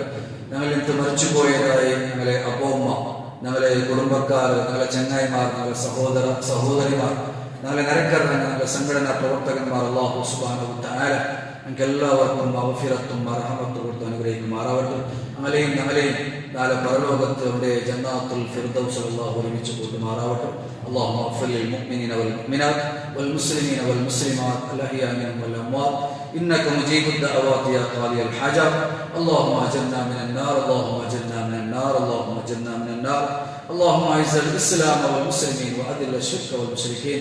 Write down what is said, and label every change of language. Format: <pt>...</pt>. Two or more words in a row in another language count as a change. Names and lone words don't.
<ml>ഞങ്ങളിൽ നിന്ന് മരിച്ചുപോയതായി ഞങ്ങളെ അപ്പോമ്മ, ഞങ്ങളെ കുടുംബക്കാർ, ഞങ്ങളെ ചങ്ങായിമാർ, ഞങ്ങളുടെ സഹോദരിമാർ, ഞങ്ങളെ നരക്കർ, ഞങ്ങളുടെ സംഘടനാ പ്രവർത്തകന്മാർ</ml> <ar>الله سبحانه وتعالى</ar> <ml>ഞങ്ങൾക്ക് എല്ലാവർക്കും മഗ്ഫിറത്തും മർഹമത്തും കൊടുത്ത് അനുഗ്രഹിക്കുമാറാവട്ടെ. ഞങ്ങളെയും നാളെ പരലോകത്ത് അവിടെ ജന്നാത്തുൽ ഫിർദൗസ് അല്ലാഹു ഒരുമിച്ച് കൂട്ടുമാറാവട്ടെ.</ml> <ar>اللهم اغفر للمؤمنين والمؤمنات والمسلمين والمسلمات الأحياء منهم والأموات إنك مجيب الدعوات يا قاضي الحاجات. اللهم أجرنا من النار، اللهم أجرنا من النار، اللهم أجرنا من النار. اللهم أعز الإسلام والمسلمين وأذل الشرك والمشركين.</ar>